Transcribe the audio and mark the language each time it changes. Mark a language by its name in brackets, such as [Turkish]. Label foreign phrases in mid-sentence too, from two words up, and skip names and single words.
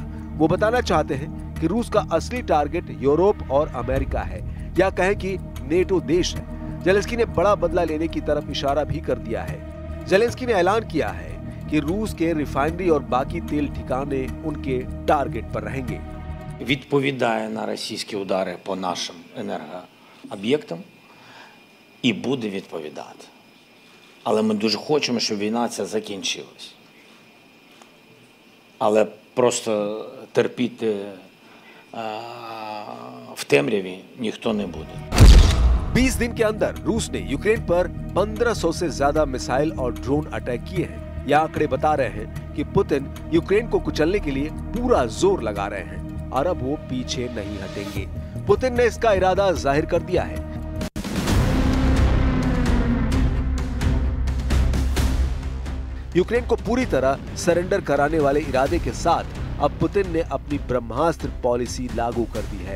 [Hindi] वो बताना चाहते हैं कि रूस का असली टारगेट यूरोप और अमेरिका है, या कहें कि नेटो देश है। ज़ेलेंस्की ने बड़ा बदला लेने की तरफ इशारा भी कर दिया है। ज़ेलेंस्की ने ऐलान किया है कि रूस के रिफाइनरी और बाकी तेल ठिकाने उनके टारगेट पर रहेंगे। [Ukrainian] Відповідає на російські удари по нашим енергооб'єктам і буде відповідати. Але ми дуже хочемо, щоб війна ця закінчилась. Але просто терпіти в темряві ніхто не буде. [Hindi] 20 दिन के अंदर रूस ने यूक्रेन पर 1500 से ज्यादा मिसाइल और [English] drone attack [Hindi] किए हैं। ये आंकड़े बता रहे हैं कि पुतिन यूक्रेन को कुचलने के लिए पूरा जोर लगा रहे हैं और अब वो पीछे नहीं हटेंगे। पुतिन ने इसका इरादा जाहिर कर दिया है। यूक्रेन को पूरी तरह सरेंडर कराने वाले इरादे के साथ अब पुतिन ने अपनी ब्रह्मास्त्र पॉलिसी लागू कर दी है।